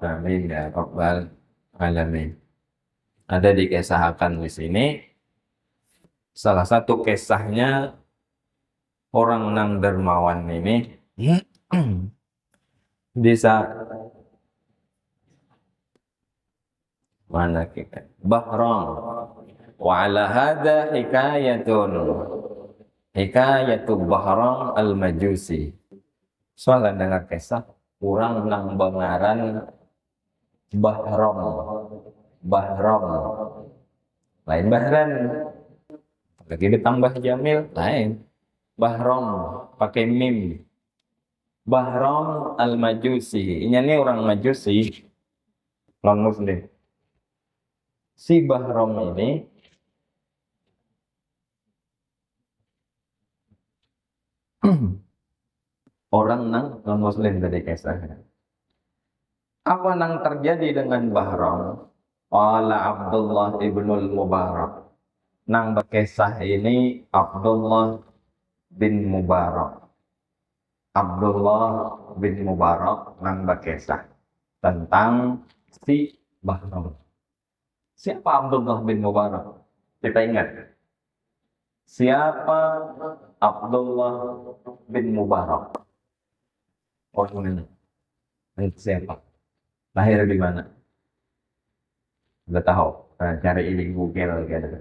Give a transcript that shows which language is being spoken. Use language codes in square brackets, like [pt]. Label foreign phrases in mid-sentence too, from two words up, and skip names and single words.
[ar] آمين يا رب العالمين. [id] Ada dikisahkan di sini salah satu kisahnya orang yang dermawan ini bisa mana kita Bahram [ar] وعلى هذا حكاية بهرام المجوسي. [id] Soalnya dengar kisah orang nang bangaran Bahram lain Bahran, lagi ditambah Jamil lain Bahram pakai mim. Bahram al-Majusi, ini orang Majusi non muslim. Si Bahram ini orang non muslim tadi kisahnya. Apa yang terjadi dengan Bahram? [ar] قال عبد الله ابن المبارك. [id] Nang berkisah ini Abdullah bin Mubarak. Abdullah bin Mubarak nang berkisah tentang si Bahram. Siapa Abdullah bin Mubarak? Kita ingat. Siapa Abdullah bin Mubarak? Orang mana? Itu siapa? Lahir di mana? Udah tahu? Nah, cari di Google gitu.